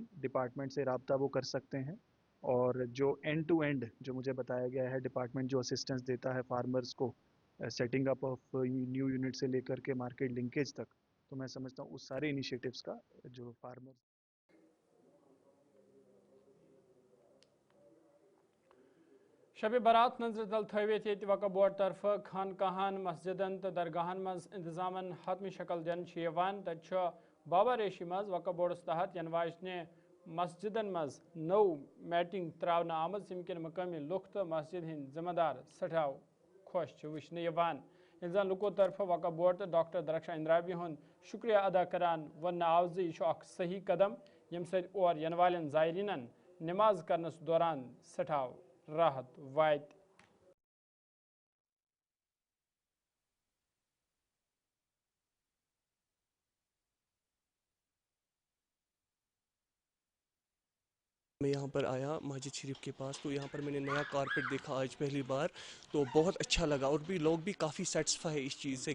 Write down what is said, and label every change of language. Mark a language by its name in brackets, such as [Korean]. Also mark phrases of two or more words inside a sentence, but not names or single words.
[Hindi] डिपार्टमेंट से रब्ता वो कर सकते हैं और जो [English] end to end [Hindi] जो मुझे बताया गया है डिपार्टमेंट जो असिस्टेंस देता है फार्मर्स को [English] setting up of new unit [Hindi] से लेकर के [English] market linkage [Hindi] तक, तो मैं समझता हूँ उस सारे इनिशिएटिव्स का जो फार्मर [Kashmiri] शब बारात नजर तल थवित ये वक्फ बोर्ड तरफ खानकाहन मस्जिदन तो दरगाहन मज इंतजामन हतमी शक्ल दिन तत बाबा रेशी मज वक्फ बोर्डस तहत यन वाजने मस्जिदन मज नौ मैटिंग त्रावन आमज यमकिन मकामी लुख तो मस्जिद हिंद जिम्मेदार सठाव खुश वुचन इन लुको तरफ वक्फ बोर्ड तो डॉक्टर दरक्षा इंद्राबी हुंद शुक्रिया अदा करान वन आव यह सही कदम यम सद और यन वालन ज़ायरीनन नमाज करनस दौरान सठाव राहत वायत। [Hindi] मैं यहाँ पर आया मस्जिद शरीफ के पास, तो यहाँ पर मैंने नया कारपेट देखा आज पहली बार, तो बहुत अच्छा लगा और भी लोग भी काफ़ी सेटिस्फाई है इस चीज़ से।